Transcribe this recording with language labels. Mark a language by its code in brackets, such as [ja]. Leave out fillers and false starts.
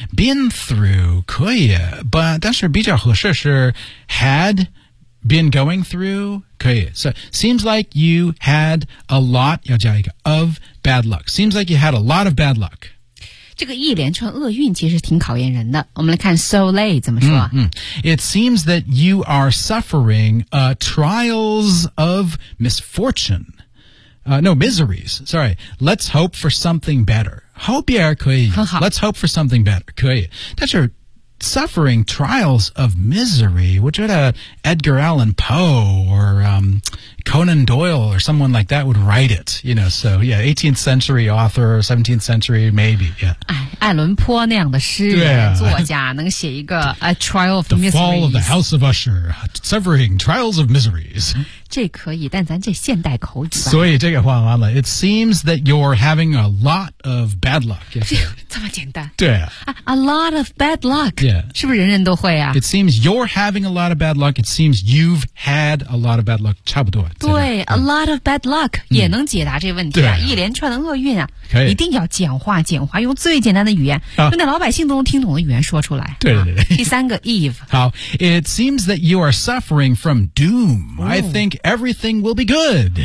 [en] Been through, 可以 ,but [zh] 但是比较合适是 [en] had,Been going through, 可以 So, seems like you had a lot, [zh] 要加一个 [en] of bad luck. Seems like you had a lot of bad luck. [zh] 这个一连串厄运其实挺考验人的。我们来看 so lay 怎么说、 [en] 嗯嗯、It seems that you are suffering trials of misfortune. No, miseries. Sorry. Let's hope for something better. Hope here, [zh] 可以 [en] Let's hope for something better, 可以 That's your... Suffering trials of misery, [zh] 我觉得 [en] Edgar Allan Poe or、Conan Doyle or someone like that would write it, you know, so yeah, 18th century author, 17th century, maybe, yeah. [zh] 艾伦坡那样的诗人、作家能写一个 [en] A Trial of the Miseries. The Fall of the House of Usher, Suffering Trials of Miseries. [zh] 这可以但咱这现代口语所以这个话完了 [en] It seems that you're having a lot of bad luck. [zh] 这么简单。对啊。 [en] A lot of bad luck. Yeah. [zh] 是不是人人都会啊 [en] It seems you're having a lot of bad luck. It seems you've had a lot of bad luck. [zh] 差不多。对 [en] a lot of bad luck [zh] 也能解答这问题啊、嗯、一连串的厄运啊可以一定要简化简化用最简单的语言、啊、用那老百姓都能听懂的语言说出来对对对、啊、第三个 Eve [en] 好 It seems that you are suffering from doom、哦、I think everything will be good、